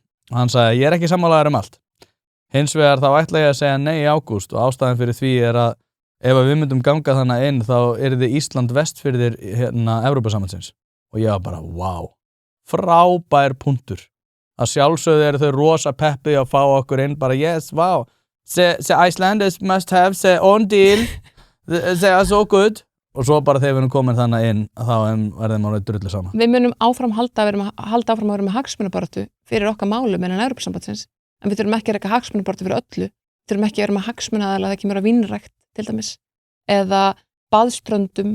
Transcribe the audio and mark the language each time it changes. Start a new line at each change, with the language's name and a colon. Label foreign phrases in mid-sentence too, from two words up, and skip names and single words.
Icelandic: Og hann sagði, ég er ekki sammálaður allt. Hins vegar þá ætla ég að segja nei í ágúst og ástæðan fyrir því er að ef við myndum ganga þannig inn þá yrði Ísland vestfirðir Evrópusambandsins. Og ég var bara, wow, frábær punktur. Að sjálfsögðu eru þau rosa peppi að fá okkur inn bara,
English: yes, wow, the Icelanders must have their own deal, they are so good.
Icelandic: Og svo bara þegar við erum komin þannig inn þá verðum við drullu saman. Við munum halda áfram að vera með hagsmunabaráttu fyrir okkar málum innan Evrópusambandsins. En við þurfum ekki að reka hagsmunabaráttu fyrir öllu. Við þurfum ekki að vera með hagsmunaaðila það kemur á vínrækt, til dæmis. Eða baðströndum.